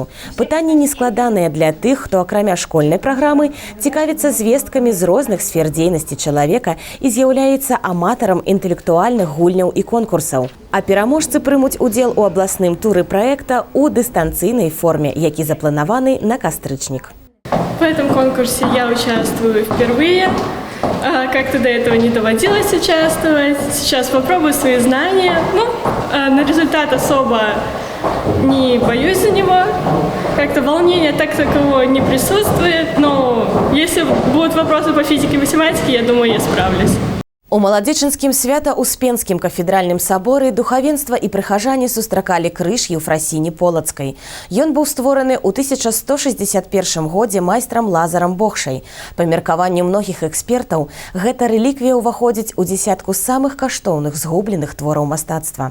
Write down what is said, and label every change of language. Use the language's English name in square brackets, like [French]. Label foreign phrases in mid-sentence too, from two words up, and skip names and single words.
[Belarusian] Пытанні нескладаныя для тых, хто акрамя школьнай праграмы цікавіцца звесткамі з розных сфер дзейнасці чалавека і з'яўляецца аматарам інтэлектуальных гульняў і конкурсаў. А пераможцы прымуць удзел у абласным туры праекта ў дыстанцыйнай форме, які запланаваны на кастрычнік. [Russian] В этом конкурсе я участвую впервые. Как-то до этого не доводилось участвовать. Сейчас попробую свои знания. На результат особо не боюсь за него. Как-то волнения так такового не присутствует. Но если будут вопросы по физике и математике, я думаю, я справлюсь. [Belarusian] У маладзечынскім свята-успенскім кафедральным саборы духавенства і прыхажане сустракалі крыж Еўфрасіні Полацкай. Ён быў створаны ў 1161 годзе майстрам Лазарам Богшай. Па меркаванню многіх экспертаў, гэта рэліквія ўваходзіць у дзесятку самых каштоўных згубленых твораў мастацтва.